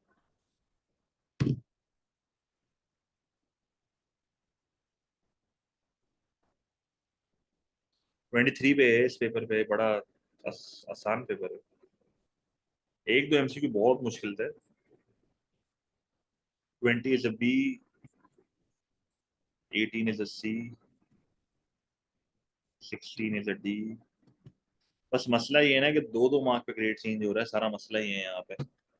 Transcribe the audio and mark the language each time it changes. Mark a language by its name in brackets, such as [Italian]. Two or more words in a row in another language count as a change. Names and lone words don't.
[Hindi] 23 पे है इस पेपर पे, बड़ा आसान पेपर है। एक दो एमसीक्यू बहुत मुश्किल थे। [English] 20 is a B, 18 is a C, 16 is a D। [Hindi] बस मसला ये है ना कि दो दो मार्क पे [English] grade change [Hindi] हो रहा है, सारा मसला ये है यहाँ पे।